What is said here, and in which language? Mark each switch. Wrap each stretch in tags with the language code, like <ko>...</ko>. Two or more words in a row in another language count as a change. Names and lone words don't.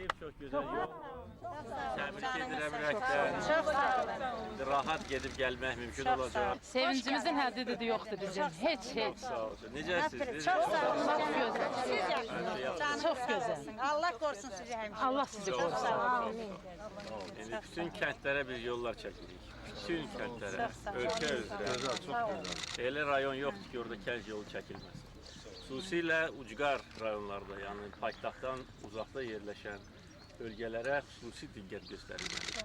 <tr>Çok güzel yol.</tr> <az>Tebrik edirəm ürəkdən.</az> <tr>Çok sağ olun.</tr> <az>Rahat gedib gəlmək mümkün olacaq.</az> <tr>Sevincimizin həddi yoktu bizim. Hiç.</tr> <az>Sağ olsun. Necəsiniz?</az> <tr>Çok sağ olun. Çok güzel.</tr> <az>Siz yaxşısınız.</az> <tr>Çok güzel. Allah korusun sizi həmişə. Allah sizi korusun.</tr> <az>Yəni bütün kəndlərə biz yollar çəkirik. Bütün kəndlərə, ölkə üzrə. Gözəl, çox gözəl. Elə rayon yoxdur ki, orada kənd yolu çəkilməsin. Xüsusilə ucqar rayonlarda, yəni paytaxtdan uzaqda yerləşən bölgələrə xüsusi diqqət göstərilməlidir.</az>